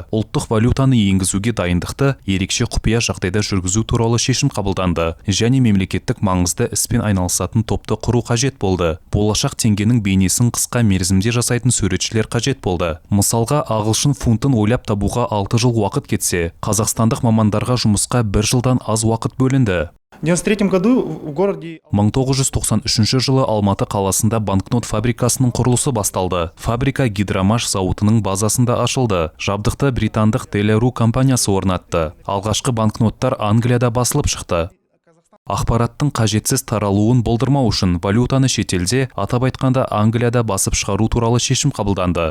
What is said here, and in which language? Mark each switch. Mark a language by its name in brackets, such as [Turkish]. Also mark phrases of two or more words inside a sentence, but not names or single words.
[Kazakh] Ұлттық валютаны енгізуге дайындықты ерекше құпия жағдайда жүргізу туралы шешім қабылданды және мемлекеттік маңызды іспен айналысатын топты құру қажет болды. Болашақ теңгенің бейнесін қысқа мерзімде жасайтын суретшілер қажет болды. Мысалға, ағылшын фунтын ойлап табуға 6 жыл уақыт кетсе, қазақстандық мамандарға жұмысқа 1 жылдан аз уақыт бөлінді. [Russian] в 1993 году в городе [Kazakh] 1993 жылы Алматы қаласында банкнот фабрикасының құрылысы басталды. Фабрика Гидромаш зауытының базасында ашылды. Жабдықты британдық Делеру компаниясы орнатты. Алғашқы банкноттар Англияда басылып шықты. Ақпараттың қажетсіз таралуын болдырмау үшін валютаны шетелде, атап айтқанда Англияда басып шығару туралы шешім қабылданды.